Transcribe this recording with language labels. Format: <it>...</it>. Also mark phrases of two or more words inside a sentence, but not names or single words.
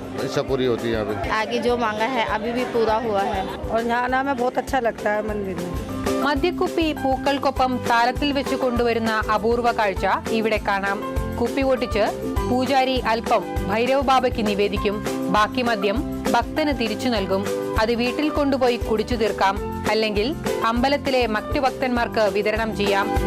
<hi>इच्छा पूरी होती है यहाँ पे। आगे जो मांगा है अभी भी पूरा हुआ है और यहाँ आना हमें बहुत अच्छा लगता है मंदिर में।</hi> <ml>മദ്യക്കുപ്പി പൂക്കൾക്കൊപ്പം താലത്തിൽ വെച്ച് കൊണ്ടുവരുന്ന അപൂർവ കാഴ്ച ഇവിടെ കാണാം. കുപ്പി പൊട്ടിച്ച് പൂജാരി അല്പം ഭൈരവ് ബാബയ്ക്ക് നിവേദിക്കും. ബാക്കി മദ്യം ഭക്തന് തിരിച്ചു നൽകും. അത് വീട്ടിൽ കൊണ്ടുപോയി കുടിച്ചു തീർക്കാം, അല്ലെങ്കിൽ അമ്പലത്തിലെ മറ്റു ഭക്തന്മാർക്ക് വിതരണം ചെയ്യാം.</ml>